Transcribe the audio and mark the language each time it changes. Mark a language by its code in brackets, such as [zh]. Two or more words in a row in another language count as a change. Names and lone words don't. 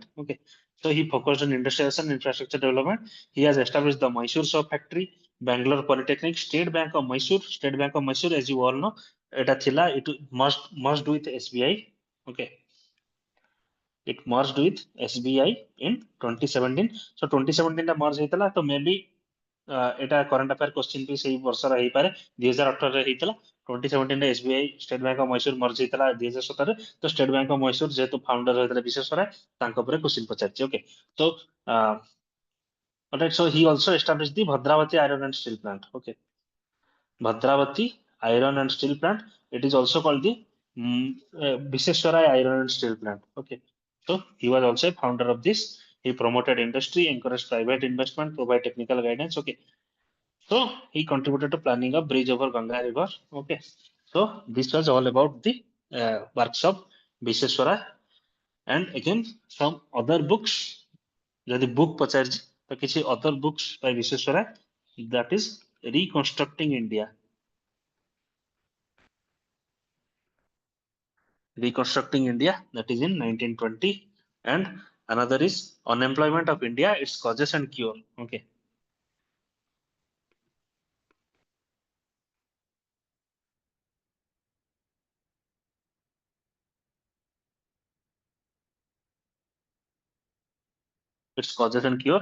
[en] Okay, so he focused on industrialization, infrastructure development. He has established the Mysore Soap Factory, Bangalore Polytechnic, State Bank of Mysore. State Bank of Mysore, as you all know, it must do with SBI. Okay, it merged with SBI in 2017. [or] So 2017 ଟା merge ହେଇଥିଲା ତ maybe ଏଟା [en] current affair question [or] ବି ସେଇ ବର୍ଷର ହେଇପାରେ 2018 ରେ ହେଇଥିଲା 2017 ରେ SBI ଷ୍ଟେଟ୍ ବ୍ୟାଙ୍କ ଅଫ ମୈସୁର merge ହେଇଥିଲା 2017 ରେ ତ ଷ୍ଟେଟ୍ ବ୍ୟାଙ୍କ ଅଫ ମୈସୁର ଯେହେତୁ ଫାଉଣ୍ଡର ହେଇଥିଲେ ବିଶ୍ବେଶ୍ଵରାୟ ତାଙ୍କ ଉପରେ question ପଚାରିଛି [en] okay so alright so he also established the Bhadravati Iron and Steel Plant okay Bhadravati Iron and Steel Plant. It is also called the Viseswarai Iron and Steel Plant. Okay, so he was also a founder of this. He promoted industry, encouraged private investment, provide technical guidance. Okay, So he contributed to planning a bridge over Ganga River. Okay. So this was all about the works of Viseswara. And again, some other books. ଯଦି book [or] ପଚାରିଛି ତ କିଛି [en] other books by Viseswara, that is reconstructing India. Reconstructing India, that is in 1920, and another is Unemployment of India, its causes and cure. Okay. Its causes and cure.